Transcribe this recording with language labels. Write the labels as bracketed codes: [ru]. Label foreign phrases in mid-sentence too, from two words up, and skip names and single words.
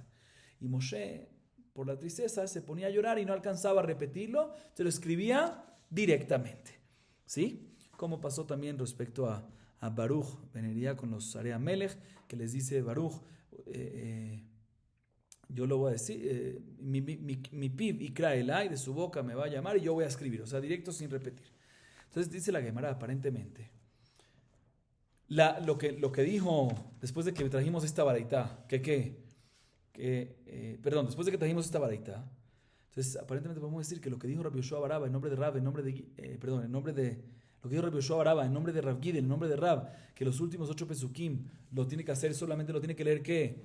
[es] Y Moshe, por la tristeza, se ponía a llorar y no alcanzaba a repetirlo, se lo escribía directamente. ¿Sí? Como pasó también respecto a Baruch, venería con los Area Melech, que les dice Baruch, yo lo voy a decir, [he] מפיו יקרא אלי, [es] de su boca me va a llamar y yo voy a escribir, o sea, directo sin repetir. Entonces dice la Gemara, aparentemente, lo que dijo después de que trajimos esta baraita, después de que trajimos esta baraita, entonces aparentemente podemos decir que lo que dijo Rabbi Yoshua Baraba en nombre de Rab, lo que dijo Rabbi Yoshua Baraba en nombre de Rav Gidel, en nombre de Rab, que los últimos 8 pesukim solamente lo tiene que leer ¿qué?